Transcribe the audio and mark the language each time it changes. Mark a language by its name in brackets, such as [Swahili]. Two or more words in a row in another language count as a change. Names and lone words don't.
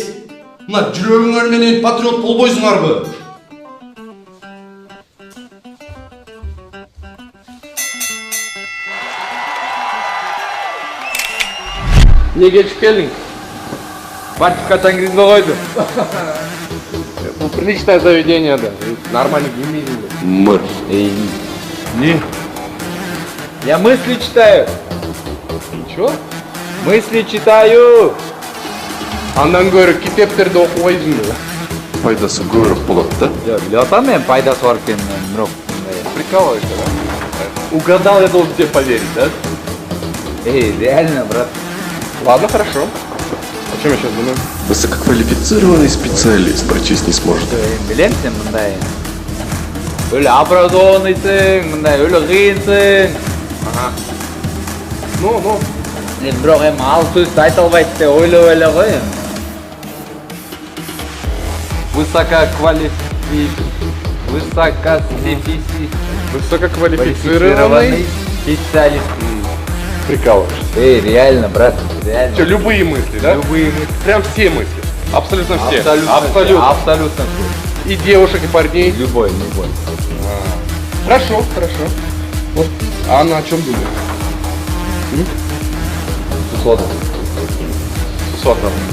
[Kyrgyz] Мына жүрөгүңөр менен патриот болбойсуңарбы? Не кечип келдиң? Батюшка киргизбей койду. [Russian] Приличное заведение, да. [Kyrgyz] Нормально киймейсиң. Мыр. [Russian] Не? Я мысли читаю. Чё? Мысли читаю. [Kyrgyz] Андан көрө китептерди окубайсыңбы? Пайдасы көбүрөөк болот да. Билип атам мен пайдасы бар экенин, бирок [Russian] Прикалываешься, да? Угадал, я должен тебе поверить, да? реально, брат. Ладно, хорошо. О чем я сейчас думаю? Высококвалифицированный специалист прочесть не сможет. [Kyrgyz] Билем сен мындай. Өлө образованныйсың, мындай өлө кыйынсың. [Russian] Ага. Ну. [Kyrgyz] Бирок эми ал сөздү айта албайт деп ойлоп эле кой. [Russian] Высококвалифицированный специалист. Прикалываешься. Реально, брат, реально. Что, любые мысли, да? Любые мысли. Прям все мысли. Абсолютно все. Абсолютно. И девушек, и парней. Любой. Хорошо. Вот. А она о чем думает? Сотом.